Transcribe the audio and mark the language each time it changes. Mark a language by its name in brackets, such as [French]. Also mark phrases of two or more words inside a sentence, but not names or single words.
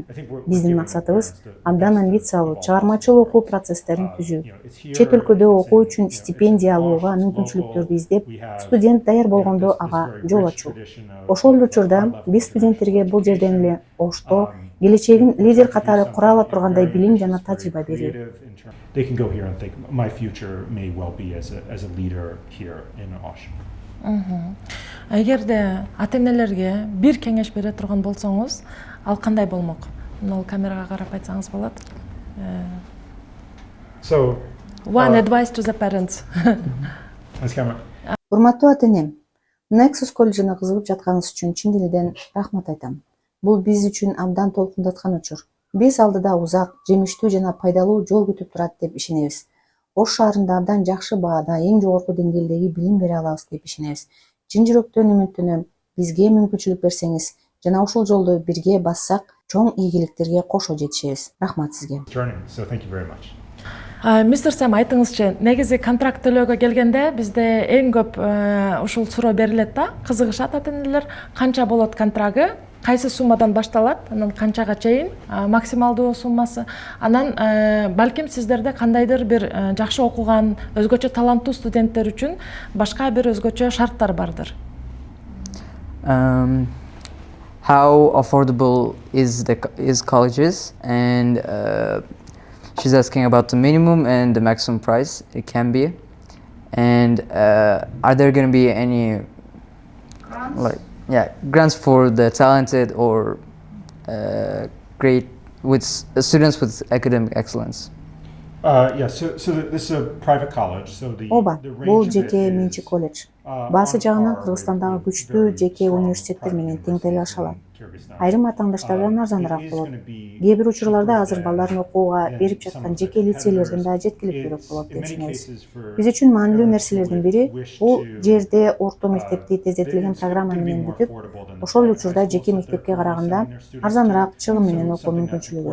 [Kyrgyz] Биздин максатыбыз абдан амбициялуу, чыгармачыл окуу процесстерин түзүү. Чет өлкөдө окуу үчүн стипендия алууга мүмкүнчүлүктөрдү издеп, студент даяр болгондо ага жол ачуу. Ошол эле учурда биз студенттерге бул жерден эле Ошто келечегин лидер катары кура ала тургандай билим жана тажрыйба берүү. [English] They can go here and think my future may well be as a leader here in Osh. [Kyrgyz] Эгерде ата-энелерге бир кеңеш бере турган болсоңуз, ал кандай болмок? Мына камерага карап айтсаңыз болот. [English] So, One advice to the parents. Ms. Cameron. [Kyrgyz] Урматтуу ата-энем, Nexus колледжине кызыгып жатканыңыз үчүн чын дилден рахмат айтам. Бул биз үчүн абдан толкундаткан учур. Биз алдыда узак, жемиштүү жана пайдалуу жол күтүп турат деп ишенебиз. Ош шаарында абдан жакшы баада эң жогорку деңгээлдеги билим бере алабыз деп ишенебиз. Чын жүрөктөн үмүттөнөм, бизге мүмкүнчүлүк берсеңиз жана ушул жолду бирге бассак, чоң ийгиликтерге кошо жетишебиз. Рахмат сизге. [English] So thank you very much. [Kyrgyz] Мистер Сэм, айтыңызчы, негизи контракт төлөөгө келгенде бизде эң көп ушул суроо берилет да, кызыгышат ата-энелер, канча болот контрагы, кайсы суммадан башталат, анан канчага чейин максималдуу суммасы, анан балким сиздерде кандайдыр бир жакшы окуган, өзгөчө таланттуу студенттер үчүн башка бир өзгөчө шарттар бардыр. [English] How affordable is colleges, and she's asking about the minimum and the maximum price it can be, and are there going to be any grants for the talented or great with students with academic excellence? So this is a private college. So [Kyrgyz] Ооба, [English] the [Kyrgyz] бул [English] range of it [Kyrgyz] жеке [English] is, [Kyrgyz] менчик колледж. Баасы жагынан Кыргызстандагы күчтүү жеке университеттер менен тең тейлеш алат. Айрым атаандаштардан арзаныраак болот. Кээ бир учурларда азыр балдарын окууга берип жаткан жеке лицейлердин да жеткиликтүүрөөк болот деп ишенебиз. Биз үчүн маанилүү нерселердин бири бул жерде орто мектепти тездетилген программа менен бүтүп, ошол учурда жеке мектепке караганда арзаныраак чыгым менен окуу мүмкүнчүлүгү.